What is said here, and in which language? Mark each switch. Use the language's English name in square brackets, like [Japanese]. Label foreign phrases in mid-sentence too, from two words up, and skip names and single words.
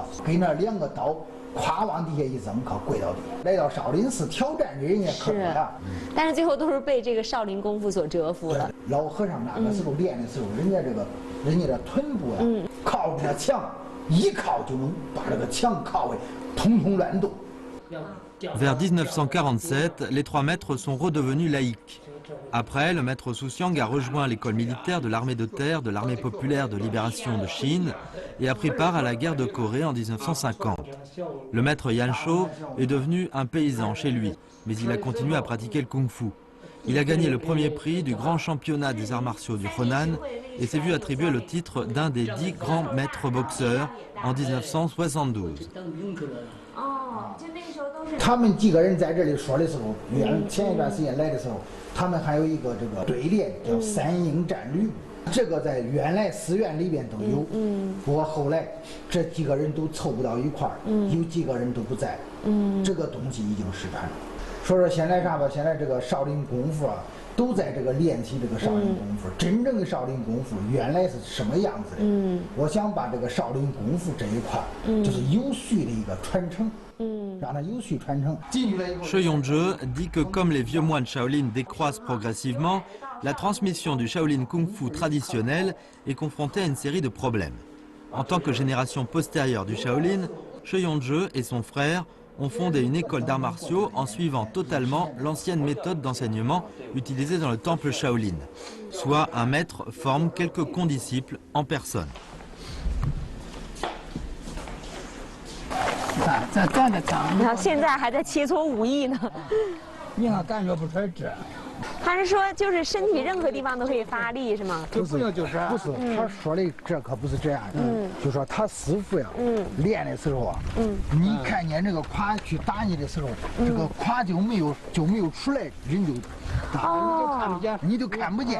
[Chinese] 给那2个刀咵往底下一扔，可跪到底。来到少林寺挑战的人也可多了，但是最后都是被这个少林功夫所折服了。老和尚那个时候练的时候，人家的臀部呀，靠着那墙，一靠就能把这个墙靠的通通乱动。 [French] Vers 1947, les 3 maîtres sont redevenus laïcs. Après, le maître Soussiang a rejoint l'école militaire de l'armée de terre de l'armée populaire de libération de Chine et a pris part à la guerre de Corée en 1950. Le maître Yanshou est devenu un paysan chez lui, mais il a continué à pratiquer le kung-fu. Il a gagné le premier prix du grand championnat des arts martiaux du Henan et s'est vu attribuer le titre d'un des 10 grands maîtres boxeurs en 1972. [Chinese] 他们几个人在这里说的时候，前一段时间来的时候，他们还有一个这个对联叫3英战吕布，这个在原来寺院里边都有。不过后来这几个人都凑不到一块儿，有几个人都不在，这个东西已经失传了。说现在啥吧，现在这个少林功夫啊，都在这个练习这个少林功夫。真正的少林功夫原来是什么样子的？我想把这个少林功夫这一块，就是有序的一个传承。 [French] Shi Yongzhe dit que comme les vieux moines Shaolin décroissent progressivement, la transmission du Shaolin Kung Fu traditionnel est confrontée à une série de problèmes. En tant que génération postérieure du Shaolin, Shi Yongzhe et son frère ont fondé une école d'arts martiaux en suivant totalement l'ancienne méthode d'enseignement utilisée dans le temple Shaolin. Soit un maître forme quelques condisciples en personne. [Chinese] 咱干的脏，你看现在还在切磋武艺呢。你看感觉不出来这。他是说就是身体任何地方都可以发力是吗？不是，他说的这可不是这样的。就说他师傅呀，练的时候啊，你看见这个胯去打你的时候，这个胯就没有出来，人就打，你就看不见，